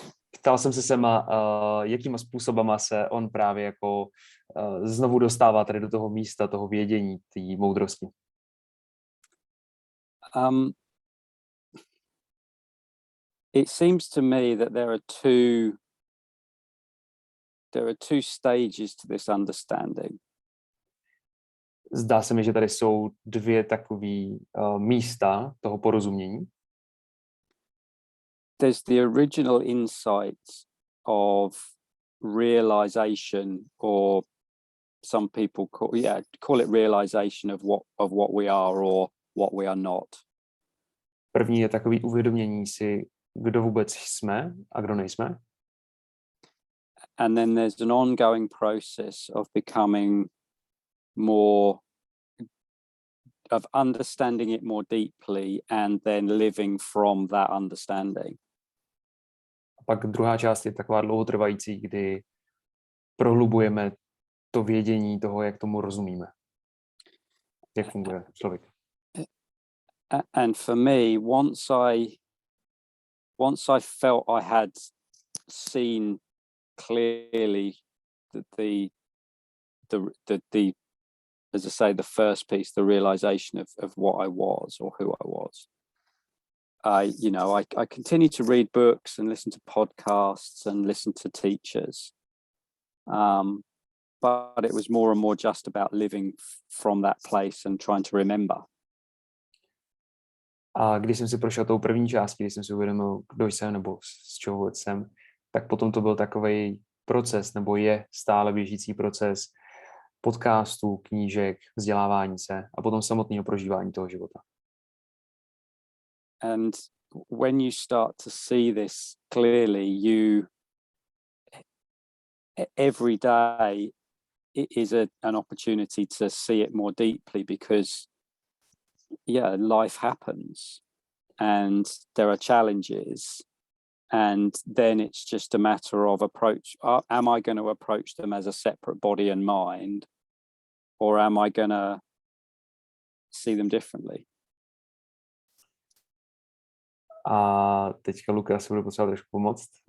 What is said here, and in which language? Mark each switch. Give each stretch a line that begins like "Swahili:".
Czech: Ptal jsem se Sema, jakýma způsobama se on právě jako znovu dostává tady do toho místa, toho vědění, té moudrosti.
English: It seems to me that there are two stages to this understanding.
Czech: Zdá se mi, že tady jsou dvě takové místa toho porozumění.
English: There's the original insight of realization, or some people call it realization of what we are or what we are not.
Czech: První je takový uvědomění si, kdo vůbec jsme a kdo nejsme.
English: And then there's an ongoing process of becoming more, of understanding it more deeply and then living from that understanding.
Czech: A pak druhá část je taková dlouhotrvající, kdy prohlubujeme to vědění toho, jak tomu rozumíme. Jak funguje člověk.
English: And for me, once I felt I had seen clearly the as I say, the first piece, the realization of what I was or who I was, I continued to read books and listen to podcasts and listen to teachers. but it was more and more just about living from that place and trying to remember.
Czech: A když jsem si prošel tou první částí, když jsem si uvědomil, kdo jsem nebo z čeho jsem, tak potom to byl takovej proces, nebo je stále běžící proces podcastů, knížek, vzdělávání se a potom samotného prožívání toho života.
English: And when you start to see this clearly, every day it is an opportunity to see it more deeply, because life happens and there are challenges, and then it's just a matter of approach. Am I going to approach them as a separate body and mind, or am I going to see them differently?
Czech: A teďka Lukas budu potřebovat trošku pomoct.